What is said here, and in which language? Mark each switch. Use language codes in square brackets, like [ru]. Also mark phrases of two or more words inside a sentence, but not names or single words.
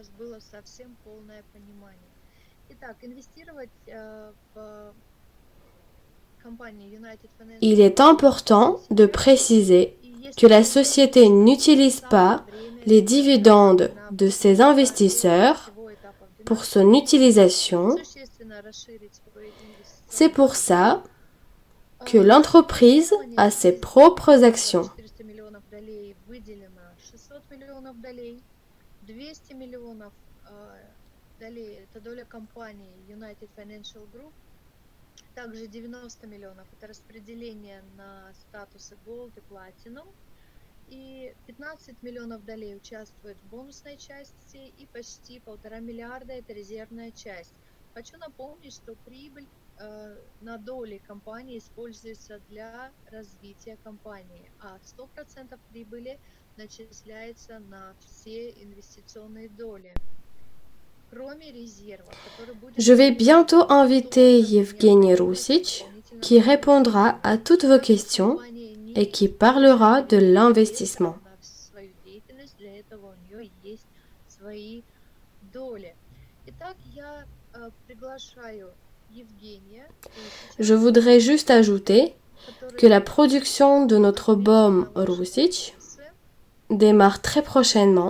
[fr] Il est important de préciser que la société n'utilise pas les dividendes de ses investisseurs pour son utilisation. C'est pour ça que l'entreprise a ses propres actions. [ru] Также 90 миллионов – это распределение на статусы Gold и Platinum. И 15 миллионов долей участвует в бонусной части, и почти 1,5 миллиарда – это резервная часть. Хочу напомнить, что прибыль на доли компании используется для развития компании, а 100% прибыли начисляется на все инвестиционные доли. [fr] Je vais bientôt inviter Yevgeny Roussich qui répondra à toutes vos questions et qui parlera de l'investissement. Je voudrais juste ajouter que la production de notre baume Roussich démarre très prochainement.